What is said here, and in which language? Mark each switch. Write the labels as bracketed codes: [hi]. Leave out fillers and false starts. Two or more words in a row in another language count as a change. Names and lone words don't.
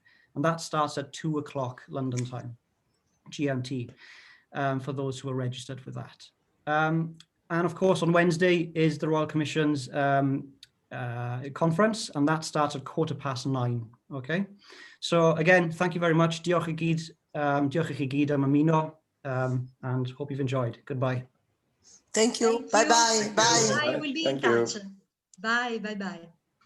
[en] And that starts at 2 o'clock London time, GMT, for those who are registered for that. And of course, on Wednesday is the Royal Commission's conference, and that starts at 9:15. Okay, so again, thank you very much. [cy] Diolch i gyd, diolch i chi gyd am ymuno, [en] and hope you've enjoyed. Goodbye. Thank you. Bye-bye. Bye. Bye. We'll be in touch. Bye. Bye-bye.